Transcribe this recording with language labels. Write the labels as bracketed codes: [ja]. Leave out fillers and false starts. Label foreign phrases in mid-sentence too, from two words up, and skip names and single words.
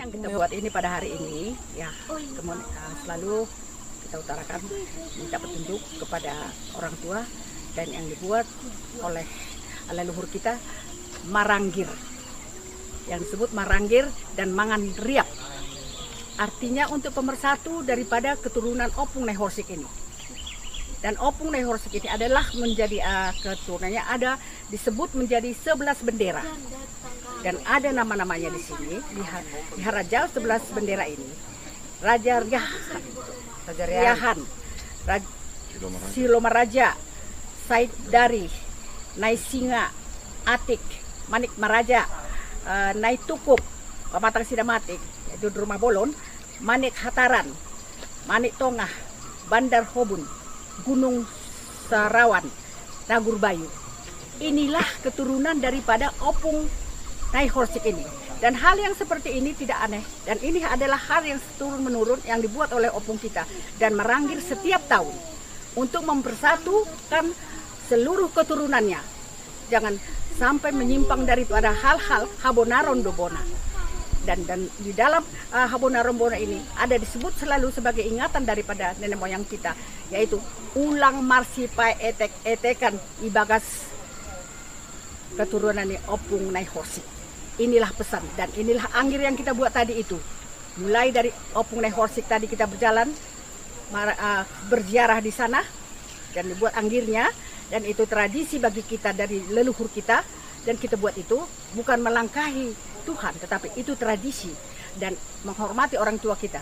[id] Yang kita buat ini pada hari ini, ya selalu kita utarakan minta petunjuk kepada orang tua, dan yang dibuat oleh leluhur kita maranggir, yang disebut maranggir dan [bts] mangan riap, [id] artinya untuk pemersatu daripada keturunan Opung Nehorsik ini. Dan Opung Nehorsik ini adalah menjadi keturunannya ada disebut menjadi 11 bendera, dan ada nama-namanya di sini di Raja 11 bendera ini. Raja Riahan, Silomaraja, Said Dari, Naisinga, Atik, Manik Maraja, Naitukup, Pamatang Sidamatik, yaitu di Rumah Bolon, Manik Hataran, Manik Tongah, Bandar Hobun, Gunung Sarawan, Nagur Bayu. Inilah keturunan daripada Opung Nehorsik ini. Dan hal yang seperti ini tidak aneh. Dan ini adalah hal yang turun-menurun yang dibuat oleh Opung kita. Dan meranggir setiap tahun untuk mempersatukan seluruh keturunannya. Jangan sampai menyimpang daripada hal-hal Habonaron Dobona. Dan di dalam Habonaron Dobona ini ada disebut selalu sebagai ingatan daripada nenek moyang kita, yaitu [bts] ulang marsipai etek-etekan ibagas [id] keturunan Opung Nehorsik. Inilah pesan dan inilah anggir yang kita buat tadi itu. Mulai dari Opung Nehorsik tadi kita berjalan berziarah di sana dan dibuat anggirnya. Dan itu tradisi bagi kita dari leluhur kita, dan kita buat itu bukan melangkahi Tuhan, tetapi itu tradisi dan menghormati orang tua kita.